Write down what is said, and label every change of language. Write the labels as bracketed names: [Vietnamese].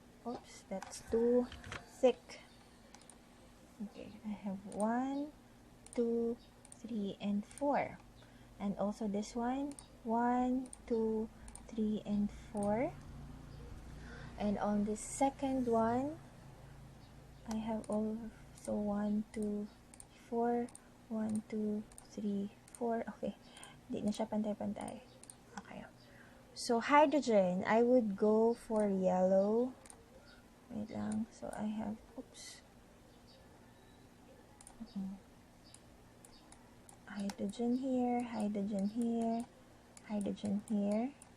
[English] Oops, that's 2. Thick. Okay, I have 1, 2, 3, and 4. And also this one, 1, 2, 3, and 4. And on this second one, I have also 1, 2, 4, 1, 2, 3, 4. [Filipino] Okay, hindi na siya pantay-pantay. Okay. [English] So, hydrogen, I would go for yellow. [Filipino] Wait lang. [English] So, I have, oops. Hydrogen here, hydrogen here, hydrogen here.